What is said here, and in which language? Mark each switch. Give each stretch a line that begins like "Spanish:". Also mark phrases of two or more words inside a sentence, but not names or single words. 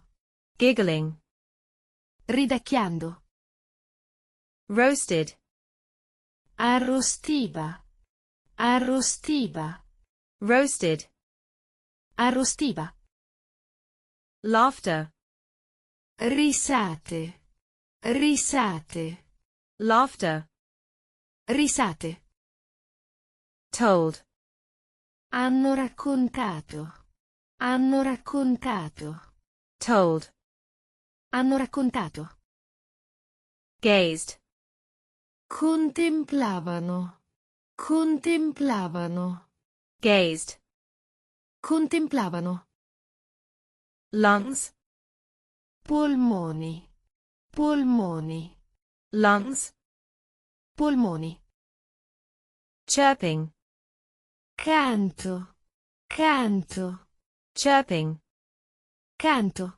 English: Giggling.
Italian: Ridecchiando.
English: Roasted.
Italian: Arrostiva. Arrostiva.
English: Roasted.
Italian: Arrostiva.
English: Laughter.
Italian: Risate. Risate.
English: Laughter.
Italian: Risate.
English: Told.
Italian: Hanno raccontato. Hanno raccontato.
English: Told.
Italian: Hanno raccontato.
English: Gazed.
Italian: Contemplavano. Contemplavano.
English: Gazed.
Italian: Contemplavano.
English: Lungs.
Italian: Polmoni. Polmoni.
English: Lungs.
Italian: Polmoni.
English: Chirping.
Italian: Canto. Canto.
English: Chirping.
Italian: Canto.